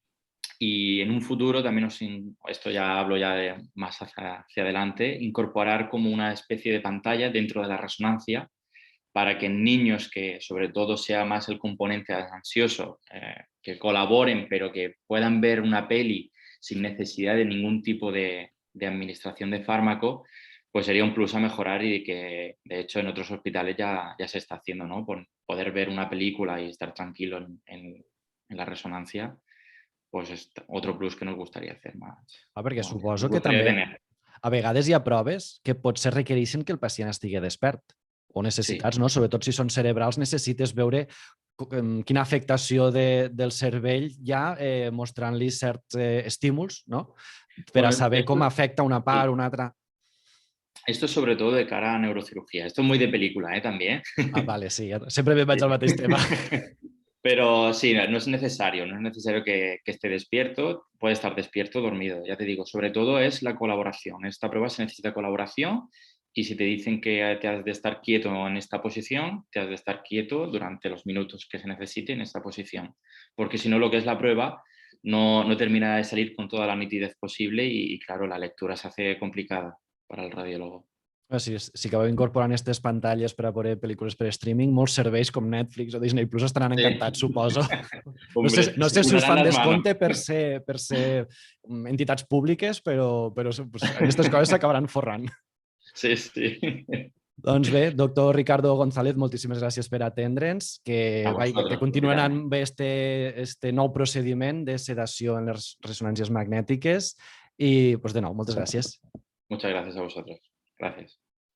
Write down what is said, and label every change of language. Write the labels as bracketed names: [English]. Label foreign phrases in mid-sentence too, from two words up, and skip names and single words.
[Spanish] Y en un futuro también, esto ya hablo ya de más hacia adelante, incorporar como una especie de pantalla dentro de la resonancia para que en niños que sobre todo sea más el componente ansioso, que colaboren, pero que puedan ver una peli sin necesidad de ningún tipo de administración de fármaco, pues sería un plus a mejorar y que de hecho en otros hospitales ya se está haciendo, ¿no? Poder ver una película y estar tranquilo en la resonancia, pues és otro plus que nos gustaría hacer más. [Catalan] Perquè suposo que també a vegades hi ha proves que potser requereixen que el pacient estigui despert o necessitats, no? Sobretot si són cerebrals, necessites veure quina afectació del cervell hi ha mostrant-li certs estímuls, no? Per a saber com afecta una part o una altra. [Spanish] Esto es sobre todo de cara a neurocirugía. Esto es muy de película, también. [Catalan] Vale, sí, sempre me vaig al mateix tema. [Spanish] Pero sí, no es necesario que esté despierto, puede estar despierto o dormido, ya te digo, sobre todo es la colaboración. En esta prueba se necesita colaboración y si te dicen que te has de estar quieto en esta posición, te has de estar quieto durante los minutos que se necesite en esta posición, porque si no lo que es la prueba no termina de salir con toda la nitidez posible y claro, la lectura se hace complicada para el radiólogo. [Catalan] Si acabeu incorporant aquestes pantalles per a veure pel·lícules per streaming, molts serveis com Netflix o Disney Plus estaran encantats, suposo. No sé si us fan descompte per ser entitats públiques, però aquestes coses s'acabaran forrant. Sí, sí. Doncs bé, doctor Ricardo González, moltíssimes gràcies per atendre'ns, que continuem amb este nou procediment de sedació en les ressonàncies magnètiques i, de nou, moltes gràcies. [Spanish] Muchas gracias a vosotros. Gracias.